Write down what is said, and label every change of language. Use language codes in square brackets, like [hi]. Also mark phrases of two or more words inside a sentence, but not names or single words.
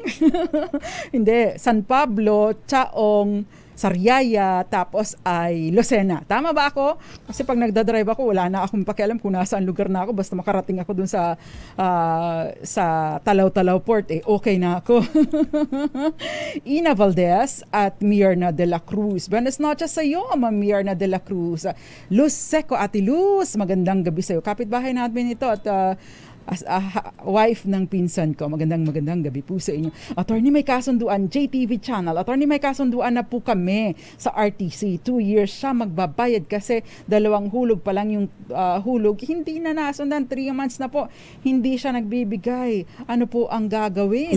[tl] Hindi, San Pablo, Chaong, Sariaya, tapos ay Lucena. Tama ba ako? Kasi pag nagdadrive ako, wala na akong pakialam kung nasaan lugar na ako. Basta makarating ako dun sa Talaw-Talaw Port, okay na ako. Ina Valdez at Mirna de la Cruz. [es] Buenas noches [tl] sa iyo, Ma'am Mirna de la Cruz. Luz Seco, Ate Luz, magandang gabi sa iyo. Kapitbahay natin ito at [en] as a wife [tl] ng pinsan ko. Magandang gabi po sa inyo. Attorney, may kasunduan, JTV Channel. Attorney, may kasunduan na po kami sa RTC. 2 years siya magbabayad kasi 2 hulog pa lang yung hulog. Hindi na nasundan, 3 months na po. Hindi siya nagbibigay. Ano po ang gagawin?